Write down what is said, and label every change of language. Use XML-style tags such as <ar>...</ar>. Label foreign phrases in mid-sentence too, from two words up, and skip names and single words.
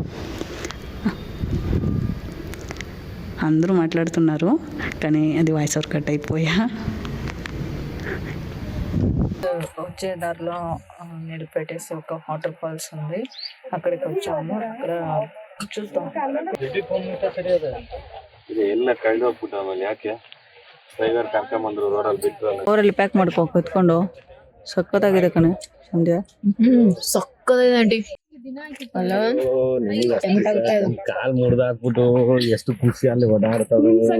<te>అందరూ మాట్లాడుతున్నారు కానీ అది</te> <en>voice over cut</en> <te>అయిపోయా. వచ్చే దారిలో నిలిపెట్టేసి ఒక</te> <en>water falls</en> <te>ఉంది. అక్కడికి వచ్చాము. అక్కడ చూద్దాం.</te> <kn>ಊರಲ್ಲಿ ಪ್ಯಾಕ್ ಮಾಡ್ಕೋ ಕುತ್ಕೊಂಡು ಸಕ್ಕತ್ತಾಗಿದೆ ಕಣೆ ಸಂಧ್ಯಾ. ಸಕ್ಕತ್ತಾಗಿದೆ ಅಲ್ಲ. ಕಾಲ್ ಮುರಿದಾಕ್ಬಿಟ್ಟು ಎಷ್ಟು ಖುಷಿ ಅಲ್ಲಿ ಓಡಾಡ್ತಾವೆ.</kn>